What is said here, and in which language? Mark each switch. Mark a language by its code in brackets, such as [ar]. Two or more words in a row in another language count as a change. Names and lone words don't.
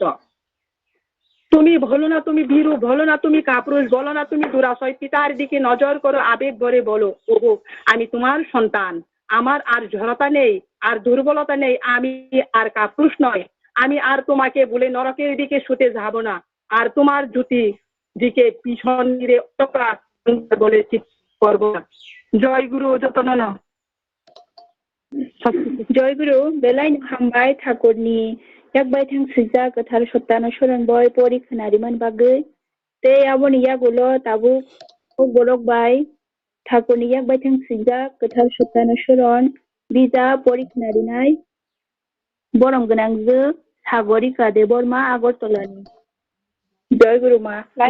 [bn] তুমি বলো না তুমি ভীরু, বলো না তুমি কাপুরুষ, বলো না তুমি দুরাশয়, পিতার দিকে নজর করো, আবেগ ভরে বলো, ওগো আমি তোমার সন্তান, আমার আর জড়তা নেই, আর দুর্বলতা নেই, আমি আর কাপুরুষ নয়, আমি আর তোমাকে বলে নরকের দিকে ছুটে যাব না, আর তোমার জ্যোতি দিকে পিছন নিয়ে বলে করবো না। জয় গুরু যতন। [trp] जयगुरु बेलाय हामबाय ठाकुरनि याकबाय थां सुजा गोथार सत्तानुसरण बय परिखोनारिमोन बागै ते आबनि यागुल ताबु कक-Borok बाय ठाकुरनि याकबाय थां सुजा गोथार सत्तानुसरण बिजा परिखोनारिनाय बरम गोनांजो सागरिका देबरमा आगरतलानि जयगुरु मा